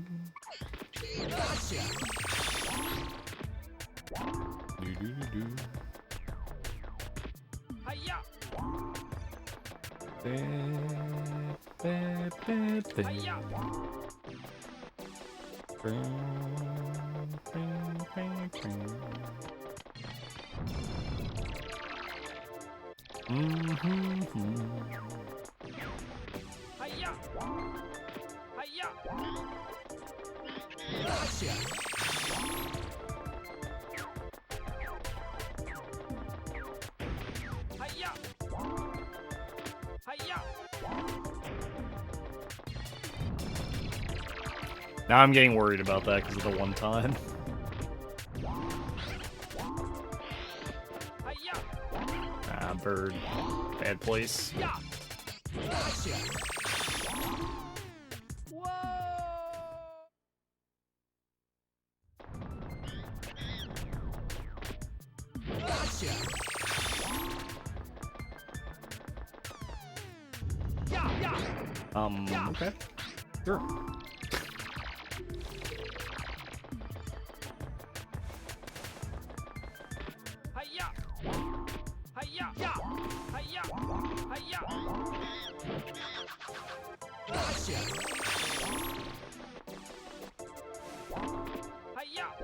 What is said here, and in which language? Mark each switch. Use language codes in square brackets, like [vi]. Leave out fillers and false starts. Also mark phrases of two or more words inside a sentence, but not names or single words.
[en] Gotcha. Do-do-do-do. Hi-ya. Hi-ya. Hi-ya. Hi-ya. Gotcha. Hi-ya. Hi-ya. Now I'm getting worried about that because of the one time. Hi-ya. Ah, bird. Bad place. Yeah. Gotcha. Whoa. Gotcha. Yeah. Okay. Sure. Hi-ya. Hi-ya. Yeah. Hi-ya. Hi-ya. Gotcha. Hi-ya.